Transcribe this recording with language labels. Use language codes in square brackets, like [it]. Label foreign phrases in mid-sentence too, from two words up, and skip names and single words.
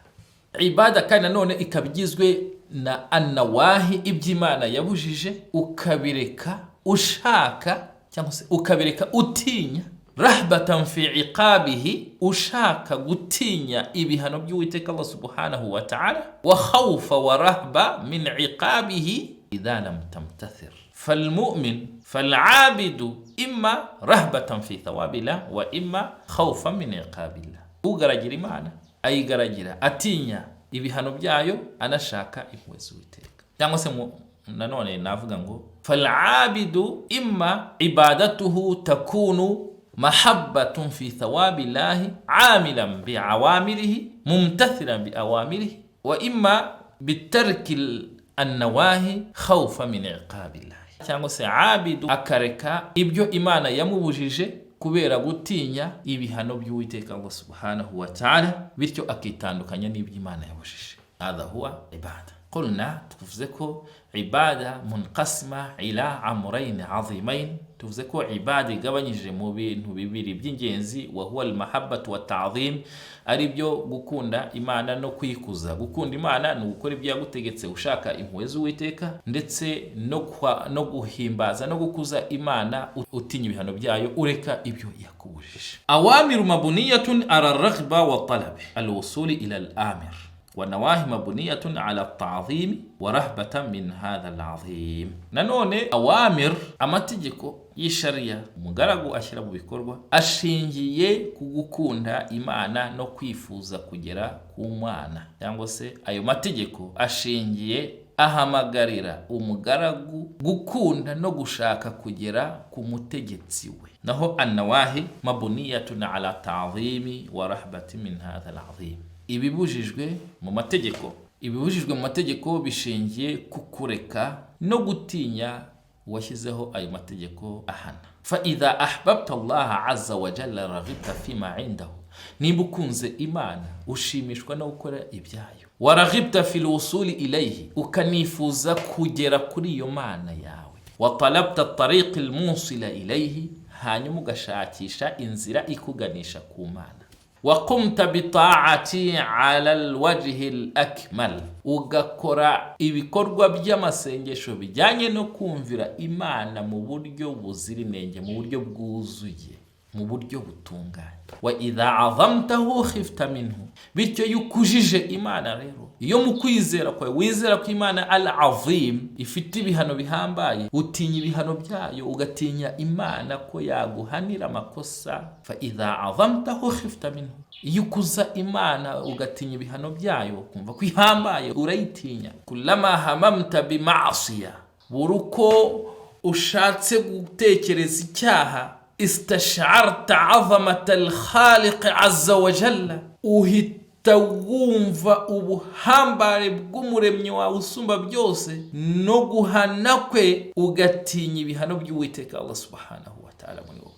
[rw] Ibada kandi nanone ikabigizwe na annawahi, iby'Imana yabujije ukabireka ushaka cyangwa se ukabireka utinya, [ar] رهبة في عقابه, [rw] ushaka gutinya ibihano by'Uwiteka Allah [ar] سبحانه وتعالى, وخوفا ورهبة من عقابه إذا لم تمتثل. فالمؤمن فالعابد إما رهبة في ثواب الله وإما خوفا من عقاب الله. [rw] ugaragara Imana ayigaragara atinya ibihano byayo anashaka impuhwe z'Uwiteka. Cyangwa se nanone navuga ngo [ar] فالعابد إما عبادته تكون محبة في ثواب الله عاملا بأوامره ممتثلا بأوامره وإما بترك النواهي خوفا من عقاب الله. [rw] Cyangwa se abidu akareka ibyo Imana yamubujije kubera gutinya ibihano by'Uwiteka Allah [ar] سبحانه وتعالى, [rw] bityo akitandukanya n'ibyo Imana yabujije. [ar] هذا هو العبادة. قلنا, [rw] tuvuze ko [ar] العبادة منقسمة إلى أمرين عظيمين. [rw] Tuvuze ko ibada igabanyije mu bintu bibiri by'ingenzi, [ar] وهو المحبة والتعظيم, [rw] ari byo gukunda Imana no kwikuza. Gukunda Imana ni gukora ibyo yagutegetse ushaka impuhwe z'Uwiteka, ndetse no guhimbaza no gukuza Imana utinya ibihano byayo ureka ibyo yakubujije. [ar] أوامر مبنية على الرغبة وطلب الوصول إلى الآمر, ونواهي مبنية على التعظيم ورهبة من هذا العظيم. [rw] nanone awamir, amategeko y'ishariya umugaragu ashyira mu bikorwa ashingiye ku gukunda Imana no kwifuza kugera ku Mana, cyangwa se ayo mategeko ashingiye ahamagarira umugaragu gukunda no gushaka kugera ku mutegetsi we. [ar] ناهو النواهي مبنية على التعظيم والرهبة من هذا العظيم. [rw] Ibibujijwe mu mategeko bishingiye kukureka no gutinya washyizeho ayo mategeko ahana. [ar] فإذا أحببت الله عز وجل رغبت فيما عنده, [rw] nimba ukunze Imana ushimishwa no gukora ibyayo, [ar] ورغبت في الوصول إليه, [rw] ukanifuza kugera kuri iyo Mana yawe, [ar] وطلبت الطريق الموصلة إليه, [rw] hanyuma ugashakisha inzira ikuganisha ku Mana, [ar] وقمت بطاعتي على الوجه الأكمل, [rw] ugakora ibikorwa by'amasengesho bijyanye no kumvira Imana mu buryo buzira inenge, mu buryo bwuzuye, mu buryo butunganye. [ar] وإذا عظمته خفت منه, [rw] bityo yukujije Imana rero, iyo mu kwizera kwawe wizera ko Imana al-azim ifite ibihano bihambaye, utinya ibihano byayo, ugatinya Imana ko yaguhanira amakosa. [ar] فإذا عظمته خفت منه, [rw] iyo ukuza Imana ugatinya ibihano byayo, kumva ko ihambaye urayitinya. [ar] كلما هممت بمعصية, [rw] buruko ushatse gutekereza icyaha, [ar] استشعرت عظمة الخالق عز وجل, [rw] uhita wumva ubuhambare bw'umuremyi wawe usumba byose no guhana kwe, ugatinya ibihano by'Uwiteka Allah [ar] سبحانه وتعالى [rw] muri wowe.